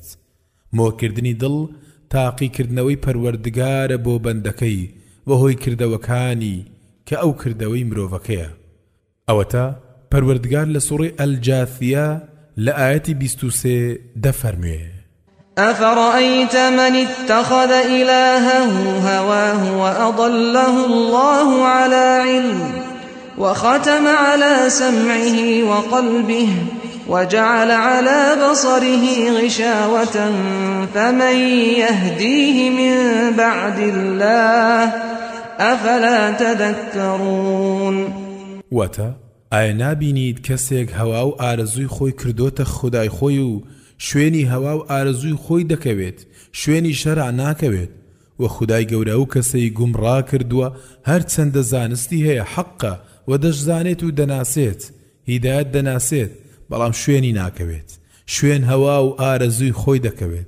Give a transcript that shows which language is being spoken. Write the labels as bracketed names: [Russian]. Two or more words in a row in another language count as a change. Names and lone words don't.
[Central Kurdish] مۆکردنی دڵ تاقیکردنەوەی پەروەردگارە بۆ بەندەکەی بەهۆی کردەوەکانی کە ئەو کردەوەی مرۆڤەکەیە. ئەوەتە پەروەردگار لە سوڕی ئەلجاثیە لە ئاەتی 23 دەفەرموێ: [Arabic] أفرأيت من اتخذ إلهه هواه وأضله الله على علم وختم على سمعه وقلبه وجعل على بصره غشاوة فمن يهديه من بعد الله أفلا تذكرون. [Central Kurdish] واتە ئایا نابینیت کەسێک هەوا و ئارەزووی خۆی کردۆتە خودای خۆی و شوێنی هەوا و ئارەزووی خۆی دەکەوێت شوێنی شەرع ناکەوێت و خدای گەورە و کەسەی گومڕا کردووە هەر چەندە زانستی هەیە حەقە و دەشزانێت و دەناسێت هیدایەت دەناسێت بەڵام شوێنی ناکەوێت شوێن هەوا و ئارەزووی خۆی دەکەوێت.